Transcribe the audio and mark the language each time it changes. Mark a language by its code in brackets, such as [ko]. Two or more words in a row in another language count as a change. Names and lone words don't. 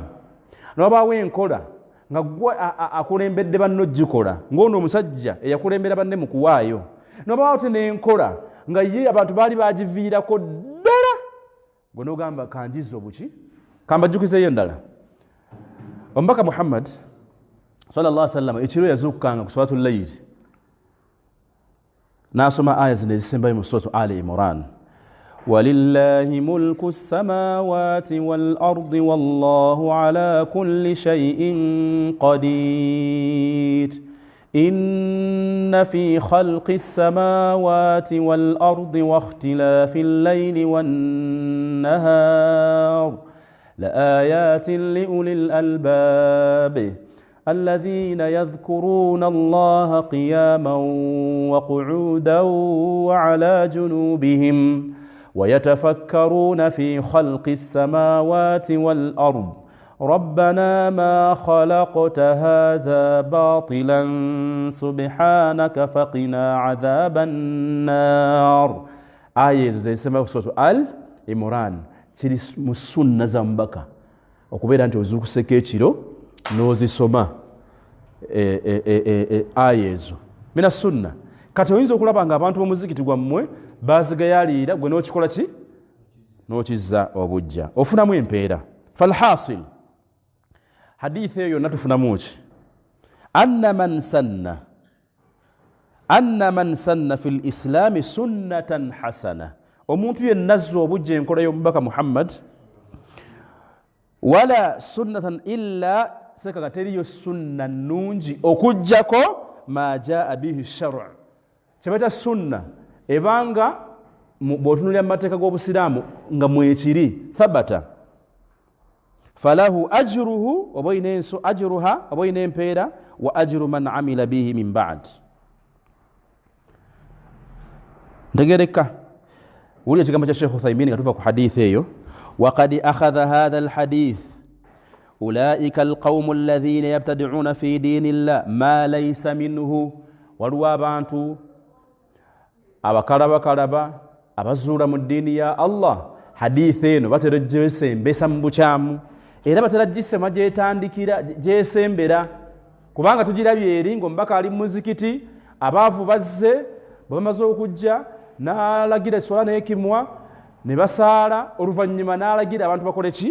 [lg] N'wabaawo enkola nga gwe akulembedde banno gikola, ng'ono omusajja eyakulembera banne mu kuwaayo. N'wabaawo te n'enkola nga ye abantu baali bagiviirako ddala, gwe n'ogamba kanjizza obuki? Kambajjukizeeyo endala. Omubaka Muhammad [ar] صلى الله عليه وسلم [lg] ekiro yazuukukanga ku salatul layl n'asoma aya zino ezisembayo mu suratu Ali Imran. [ar] ولله ملك السماوات والأرض والله على كل شيء قدير. إن في خلق السماوات والأرض واختلاف الليل وال نهار لآيات لأولي الألباب الذين يذكرون الله قياما وقعودا وعلى جنوبهم ويتفكرون في خلق السماوات والأرض ربنا ما خلقت هذا باطلا سبحانك فقنا عذاب النار. آية زي سماه سورة آل عمران [lg] kiri mu sunna za mbaka okubeera nti ozuukuseko ekiro n'ozisoma aya ezo [ar] من السنة. [lg] Kati oyinza okulaba nga abantu b'omuzikiti gwammwe bazigayaalira, gwe n'okikola ki? N'okizza obujja, ofunamu empeera. Falhasil hadithi eyo yonna tufunamu ki? [ar] أن من سن في الإسلام سنة حسنة, [lg] omuntu yenna azza obujja enkola y'omubaka Muhammad, [ar] ولا سنة إلا [lg] seka teriyo sunna nungi okujjako [ar] ما جاء به الشرع. [lg] Kyebata sunna ebanga bw'otunulira mu mateeka g'obusiraamu nga mwekiri thabata, [ar] فله أجره أجرها [lg] oba oyina empeera, [ar] وأجر من عمل بها من بعد. [lg] Ntegereka wuli ekigambo kya Sheikh Uthaymin nga tuva ku hadithi eyo. [ar] وقد أخذ هذا الحديث أولئك القوم الذين يبتدعون في دين الله ما ليس منه. [lg] waliwo abantu abakalaba abazuula mu ddiini ya Allah hadithi eno batera gyesembesa mu bukyamu era batera gisema gyetandikira gyesembera, kubanga tugirabye eri ng'omubaka ali mu muzikiti, abaavu bazze bwe bamaze okujja n'alagira eswala n'ekimwa ne basaala, oluvannyuma n'alagira abantu bakole ki?